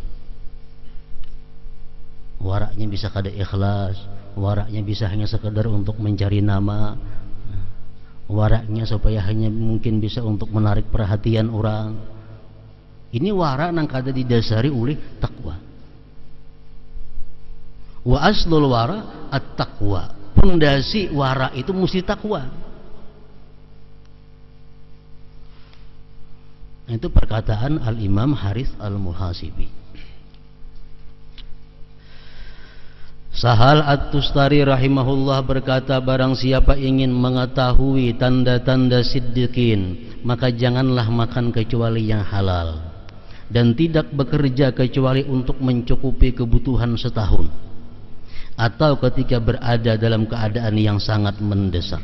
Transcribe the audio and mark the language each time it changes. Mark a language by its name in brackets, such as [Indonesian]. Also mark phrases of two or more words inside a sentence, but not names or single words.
[Banjar] Waranya bisa kada ikhlas, waranya bisa hanya sekedar untuk mencari nama, waranya supaya hanya mungkin bisa untuk menarik perhatian orang. Ini wara nang kada didasari oleh takwa. [Arabic] Wa aslul wara at-taqwa. [Indonesian] Pondasi wara itu mesti takwa. Itu perkataan Al-Imam Harits Al-Muhasibi. Sahal At-Tustari rahimahullah berkata, barang siapa ingin mengetahui tanda-tanda siddiqin, maka janganlah makan kecuali yang halal, dan tidak bekerja kecuali untuk mencukupi kebutuhan setahun, atau ketika berada dalam keadaan yang sangat mendesak.